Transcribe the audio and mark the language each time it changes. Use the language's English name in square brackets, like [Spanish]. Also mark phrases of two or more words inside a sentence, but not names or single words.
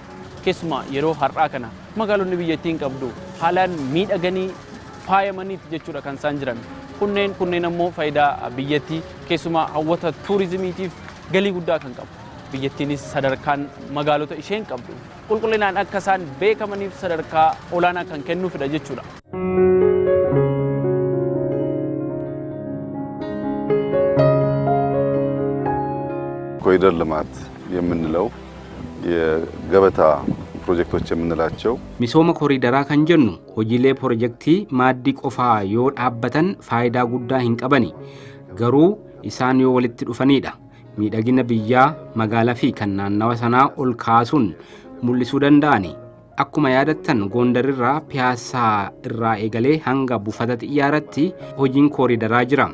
[Oromo] Keessumaa yeroo har'aa kana magaalonni biyyattiin qabdu haalaan miidhaganii faayamaniiti jechuudha kan isaan jiran. Kunneen ammoo faayidaa biyyattii keessumaa hawwata tuurizimiitiif galii guddaa kan qabu. Biyyattiinis sadarkaan magaalota isheen qabdu qulqullinaan akka isaan beekamaniif sadarkaa olaanaa kan kennuufidha jechuudha. [Amharic] ኮሪደር ልማት የምንለው የገበታ ፕሮጀክቶች የምንላቸው [Oromo] misooma kooriidaraa kan jennu hojiilee piroojeektii maaddii qofaa yoo dhaabbatan faayidaa guddaa hin qabani garuu isaan yoo walitti dhufanidha. Miidhagina biyyaa magaalaa fi kan naannawa sanaa ol kaasuun mul'isuu danda'ani. Akkuma yaadattan Gondarirraa Piyaasaa irraa eegalee hanga buufata xiyyaaratti hojiin kooriidaraa jira.